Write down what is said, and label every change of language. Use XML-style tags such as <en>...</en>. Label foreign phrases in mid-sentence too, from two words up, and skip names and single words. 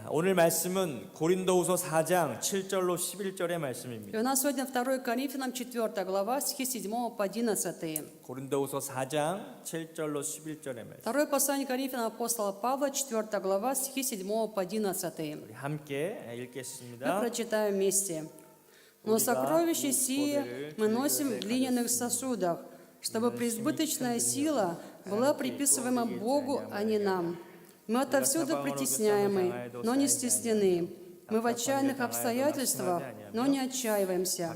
<ko>오늘 말씀은 고린도후서 4장 7절로 11절의</ko> <ru>И</ru> <ko>말씀입니다.</ko> <ru>у нас сегодня 2 Коринфянам 4 глава, стихи 7 по 11.</ru> <ko>고린도후서 4장 7절로 11절의 말씀.</ko> <ru>Второе послание Коринфянам апостола Павла, 4 глава, стихи 7 по 11.</ru> <ko>우리 함께</ko> <ru>Мы</ru> <ko>읽겠습니다.</ko> <ru>прочитаем вместе. «Но сокровища сие мы носим в глиняных сосудах, чтобы преизбыточная сила была приписываема Богу, а не нам. Мы отовсюду притесняемы, но не стеснены. Мы в отчаянных обстоятельствах, но не отчаиваемся.</ru>